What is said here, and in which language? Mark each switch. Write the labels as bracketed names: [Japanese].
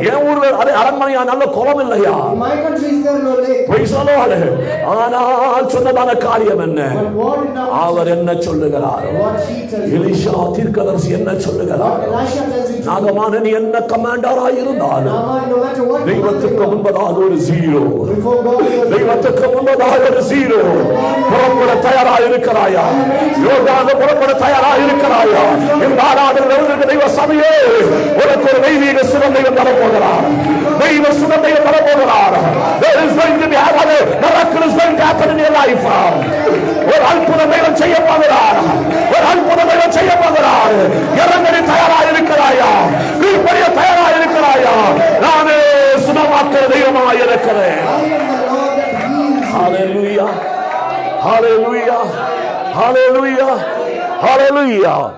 [Tamil] என் ஊர்ல அதே அரண்மனையா நல்ல குளம் இல்லையா? [English] In my country is there no lake? Praise the Lord. [Tamil] ஆனால் சொன்னதான காரியம் என்ன? [English] But what did Naaman [Tamil] அவர் என்ன சொல்லுகிறார்? [English] what he tells you? [Tamil] Elisha தீர்க்கதரிசி என்ன சொல்லுகிறார்? [English] What Elisha tells you to do? [Tamil] நாகமான நீ என்ன கமாண்டரா இருந்தாலும் [English] Naaman, no matter what you [Tamil] தெய்வத்துக்கு [English] do, [Tamil] முன்பதாக ஒரு zero. [English] before God you are [Tamil] தெய்வத்துக்கு முன்பதாக ஒரு ஜீரோ. புறப்பட தயாரா இருக்கிறாயா? யோகாத புறப்பட தயாரா இருக்கிறாயா? இந்த ஆராதனை தெய்வ சபையே, உனக்கு ஒரு தெய்வீக சுகம் தெய்வம் தரப்போகிறார். தெய்வ சுகம் தெய்வம் தரப்போகிறார். [English] There is going to be a miracle is going to happen in your life. [Tamil] ஒரு அற்புதம் தெய்வம் செய்ய போகிறார். ஒரு அற்புதம் தெய்வம் செய்ய போகிறார். இறங்கடி தயாரா இருக்கிறாயா? கீழ்ப்படிய தயாரா இருக்கிறாயா? நானே சுகமாக்குற தெய்வமாய் இருக்கிறேன். Hallelujah, hallelujah, hallelujah, hallelujah.